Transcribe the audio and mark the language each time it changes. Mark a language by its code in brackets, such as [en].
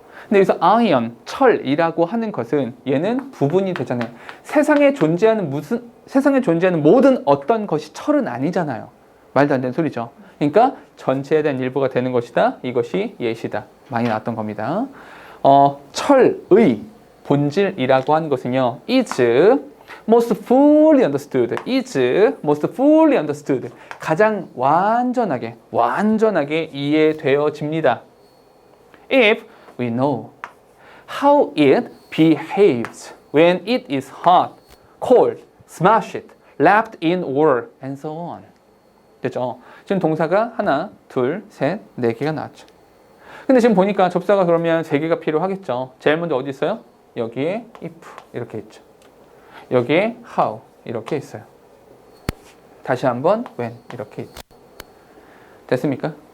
[ko] 근데 여기서 ion, 철이라고 하는 것은 얘는 부분이 되잖아요. 세상에 존재하는 모든 어떤 것이 철은 아니잖아요. 말도 안 되는 소리죠. 그러니까 전체에 대한 일부가 되는 것이다. 이것이 예시다. 많이 나왔던 겁니다. 철의 본질이라고 하는 것은요. [en] is most fully understood. is most fully understood. [ko] 가장 완전하게 이해되어집니다. [en] If we know how it behaves when it is hot, cold, smashed, wrapped in wool, and so on. [ko] 됐죠? 지금 동사가 하나, 둘, 셋, 네 개가 나왔죠. 근데 지금 보니까 접사가 그러면 세 개가 필요하겠죠. 제일 먼저 어디 있어요? 여기에 if 이렇게 있죠. 여기에 how 이렇게 있어요. 다시 한번 when 이렇게 있죠. 됐습니까?